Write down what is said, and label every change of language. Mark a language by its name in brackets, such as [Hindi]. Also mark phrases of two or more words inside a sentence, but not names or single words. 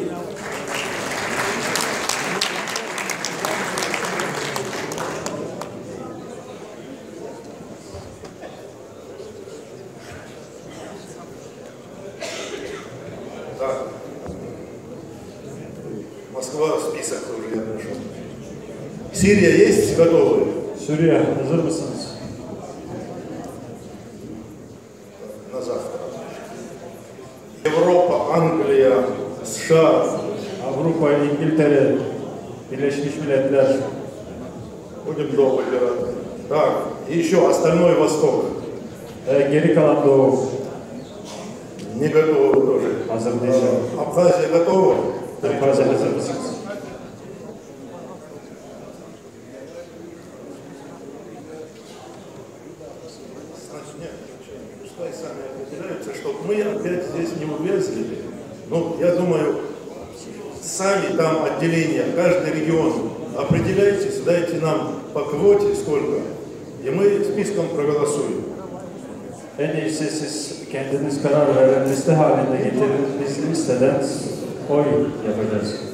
[Russian] Так. Москва, список уже я нашел. Сирия есть готовы? [Turkish] Suriye, hazır mısınız? [Russian] На завтра. Европа, Англия, США. [Turkish] Avrupa, İngiltere, Birleşmiş Milletler. [Russian] Будем долго играть. Так, и еще остальной Восток. [Turkish] Geri kalan Doğu. [Russian] Не готовы тоже. [Turkish] Hazır değiller. [Russian] Абхазия готова? [Turkish] Abhazya hazır mısınız? [Russian] Значит, нет, пускай сами определяются, чтобы мы опять здесь не увязли. Ну, я думаю, сами там отделения, каждый регион определяйтесь, дайте нам по квоте сколько, и мы списком проголосуем. [Turkish] En iyisi siz kendiniz karar verin, liste halinde getirin. Biz listeden oy yapacağız.